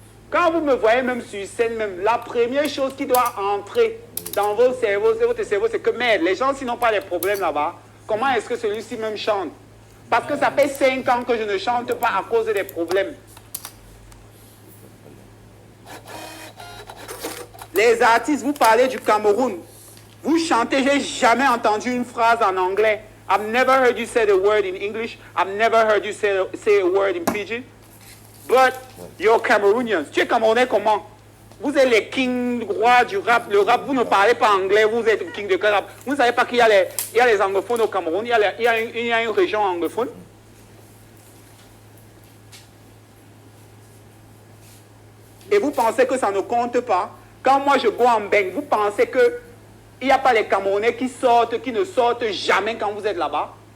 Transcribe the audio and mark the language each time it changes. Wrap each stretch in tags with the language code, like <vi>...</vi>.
<fr>Quand vous me voyez même sur scène, même, la première chose qui doit entrer dans vos cerveaux, c'est que merde, les gens s'ils n'ont pas les problèmes là-bas, comment est-ce que celui-ci même chante? Parce que ça fait 5 ans que je ne chante pas à cause des problèmes. Les artistes, vous parlez du Cameroun. Vous chantez, j'ai jamais entendu une phrase en anglais.</fr> <en>I've never heard you say the word in English. I've never heard you say a word in Pidgin. But you're Cameroonians.</en> <fr>Tu es Camerounais comment? Vous êtes les kings rois du rap. Le rap, vous ne parlez pas anglais, vous êtes king de rap. Vous ne savez pas qu'il y a les anglophones au Cameroun, il y a une région anglophone. Et vous pensez que ça ne compte pas? Quand moi je go en bang, vous pensez que il n'y a pas les Camerounais qui ne sortent jamais quand vous êtes là-bas?</fr>